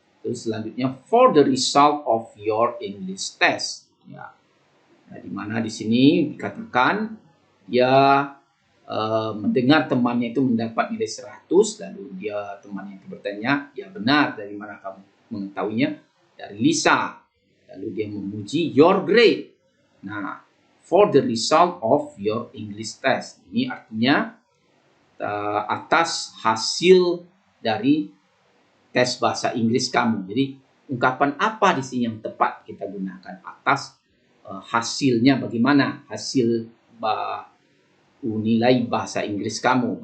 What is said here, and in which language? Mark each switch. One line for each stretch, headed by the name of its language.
Indonesian: Terus selanjutnya
English: for the result of your English test. Ya.
Indonesian: Nah, di mana di sini dikatakan dia mendengar temannya itu mendapat nilai 100, lalu temannya itu bertanya, ya benar, dari mana kamu mengetahuinya? Dari Lisa. Lalu dia memuji,
English: you're great. Nah, for the result of your English test.
Indonesian: Ini artinya atas hasil dari tes bahasa Inggris kamu. Jadi ungkapan apa di sini yang tepat kita gunakan? Atas hasilnya bagaimana? Hasil nilai bahasa Inggris kamu.